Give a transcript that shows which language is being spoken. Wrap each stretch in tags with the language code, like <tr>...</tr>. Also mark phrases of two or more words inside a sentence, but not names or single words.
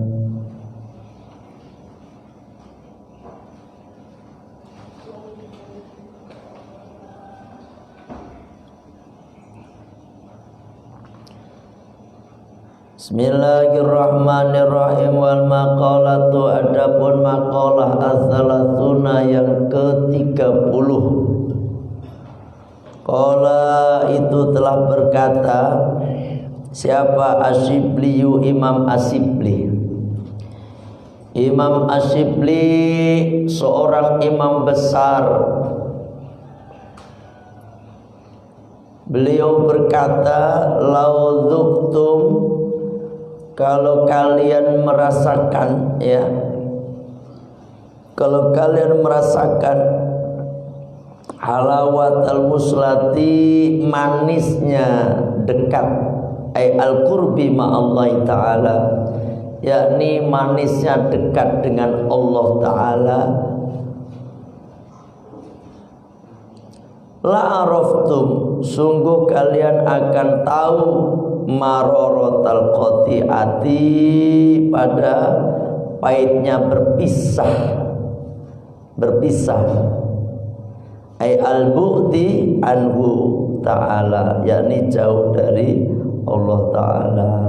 <ar>بسم الله الرحمن الرحيم. والمقالة,</ar> <id>adapun</id> <ar>مقالة الثلاثون</ar> <id>yang ke-30. Qala itu telah berkata siapa? Asyibliyu, Imam Asyibli. Imam Asyibli seorang imam besar. Beliau berkata,</id> <ar>لو ذقتم,</ar> <id>kalau kalian merasakan, ya, kalau kalian merasakan</id> <ar>حلاوة الوصلة,</ar> <id>manisnya dekat,</id> <ar>أي القرب مع الله تعالى,</ar> <id>yakni manisnya dekat dengan Allah Ta'ala, la'araftum, sungguh kalian akan tahu</id> <ar>مرارة القطيعة,</ar> <id>pada pahitnya berpisah</id> <ar>أي البعد عنه تعالى,</ar> <id>yakni jauh dari Allah Ta'ala.</id>